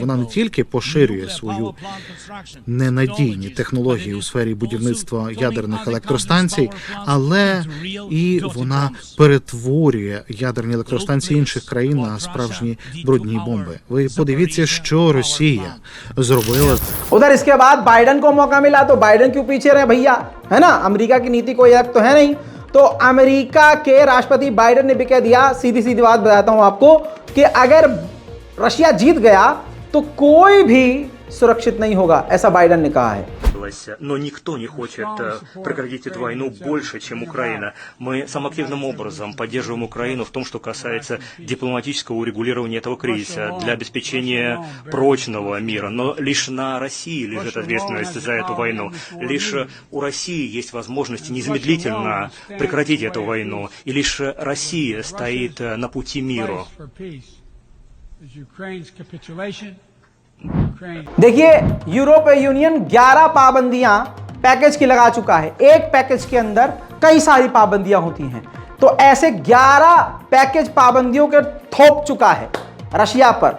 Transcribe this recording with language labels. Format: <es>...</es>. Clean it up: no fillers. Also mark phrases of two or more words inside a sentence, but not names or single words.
<uk>Вона не тільки поширює свою ненадійні технології у сфері будівництва ядерних електростанцій, але і вона перетворює ядерні електростанції інших країн на справжні брудні бомби. Ви подивіться, що Росія зробила.</uk> <hi>उधर इसके बाद बाइडेन को मौका मिला तो बाइडेन क्यों पीछे रहे भैया, है ना। अमेरिका की नीति कोई अलग तो है नहीं। तो अमेरिका के राष्ट्रपति बाइडेन ने भी कह दिया, सीधी सीधी बात बताता हूं आपको, कि अगर रशिया जीत गया तो कोई भी सुरक्षित नहीं होगा, ऐसा बाइडेन ने कहा है।</hi> <ru>Но никто не хочет прекратить эту войну больше, чем Украина. Мы самым активным образом поддерживаем Украину в том, что касается дипломатического урегулирования этого кризиса для обеспечения прочного мира. Но лишь на России лежит ответственность за эту войну. Лишь у России есть возможность незамедлительно прекратить эту войну. И лишь Россия стоит на пути миру.</ru> <hi>देखिए, यूरोपीय यूनियन 11 पाबंदियां पैकेज की लगा चुका है। एक पैकेज के अंदर कई सारी पाबंदियां होती हैं, तो ऐसे 11 पैकेज पाबंदियों के थोप चुका है रशिया पर।</hi>